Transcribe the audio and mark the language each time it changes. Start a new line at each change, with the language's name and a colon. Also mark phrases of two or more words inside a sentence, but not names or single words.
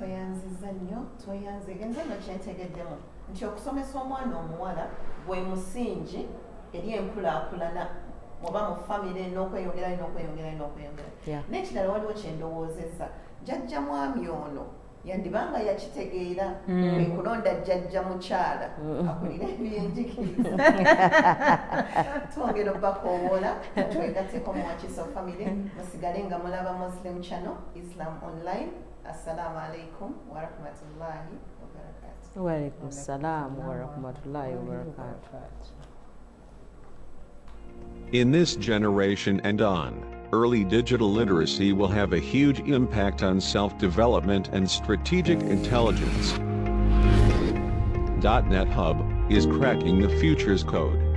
Ganda: tweyanziza nnyo tweyanzige nze no kyentegeddemu nti okusomesa omwana omuwala gwe musingi eri enkulaakulana oba mu famire n'okweyongerayo n'okweyongerayo n'okweyongerayo n'ekirala waliwo kyendowoozezza jjajja mwami ono yandibanga yakitegeera ekulonda jjajja mukyala akulira ebyenjigiriza twongera obbakoowola twegatteko mu Wakiso family musigale nga mulaba Muslim Channel Islam Online.
Arabic: السلام عليكم ورحمة الله وبركاته. وعليكم السلام ورحمة الله وبركاته.
English: In this generation and on, early digital literacy will have a huge impact on self-development and strategic intelligence. .NET Hub is cracking the future's code.